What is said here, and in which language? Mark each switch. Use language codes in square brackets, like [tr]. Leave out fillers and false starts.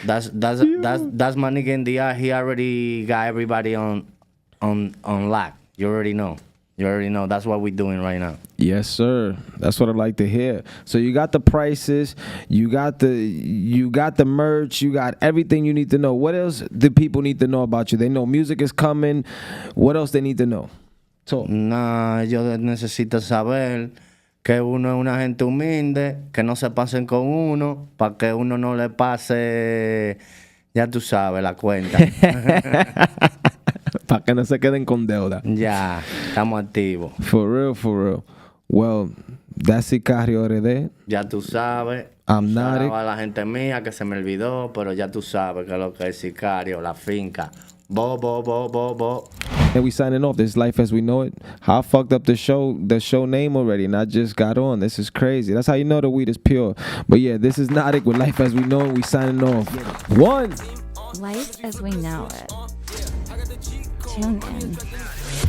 [en] That's my nigga in DR. He already got everybody on lock. You already know. You already know. That's what we're doing right now. Yes, sir. That's what I like to hear. So you got the prices, you got the merch, you got everything you need to know. What else do people need to know about you? They know music is coming. What else they need to know? Talk. [es] Nah, ellos necesitan saber que uno es una gente humilde, que no se pasen con uno, para que uno no le pase, ya tú sabes, la cuenta. Para que no se queden con deuda. Ya, estamos activos. [en] For real, for real. Well, that's Sicario RD. [es] Ya tú sabes. [en] I'm Notik. [es] A la gente mía que se me olvidó, pero ya tú sabes que lo que es Sicario, la finca. Bo. [en] And we signing off. This is Life as We Know It. How I fucked up the show name already, and I just got on. This is crazy. That's how you know the weed is pure. But yeah, this is Notik with Life as We Know It. We signing off. One. Life as we know it. Tune in.